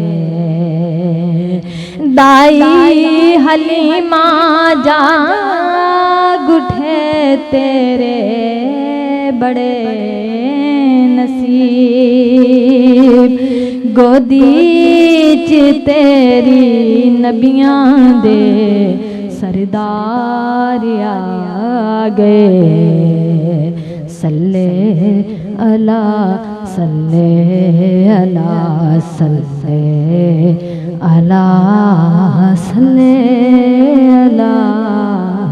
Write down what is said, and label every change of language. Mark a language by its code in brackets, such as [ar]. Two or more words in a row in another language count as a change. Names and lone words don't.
[pa] دائی حلیمہ جاگ اٹھے تیرے وڈے نصیب، گودی چ تیری نبیاں دے سردار آ گئے. [ar] صل على صل على صل على صل على